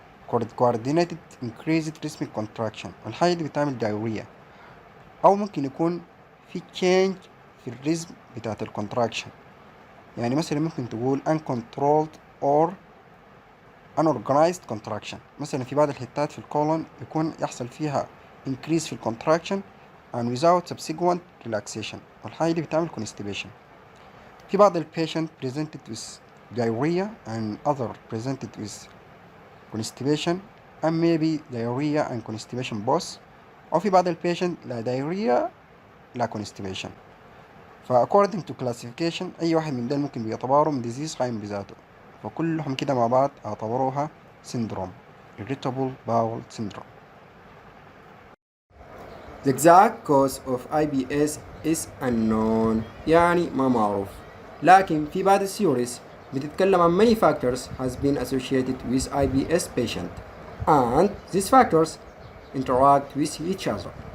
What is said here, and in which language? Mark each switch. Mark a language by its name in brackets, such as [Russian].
[English] coordinated increased rhythmic contraction [Arabic] والحاجة دي بتعمل diarrhea، أو ممكن يكون في change في الريزم بتاعت الكونتراكشن، يعني مثلا ممكن تقول [English] uncontrolled or unorganized contraction. [Arabic] مثلا في بعض الحتات في الكولون يكون يحصل فيها increase في الكونتراكشن [English] and without subsequent relaxation [Arabic] والحاجة دي بتعمل constipation. في بعض [English] patient presented with diarrhea and other presented with constipation and maybe diarrhea and constipation both، [Arabic] أو في بعض [English] patient لا diarrhea لا constipation. according to classification [Arabic] أي واحد من دول ممكن بيعتبروا من disease قايم بذاته، فكلهم كده مع بعض اعتبروها [English] syndrome irritable bowel syndrome. The exact cause of IBS is unknown، [Arabic] يعني ما معروف، لكن في بعض الثيوريز بتتكلم عن [English] many factors has been associated with IBS patient and these factors interact with each other.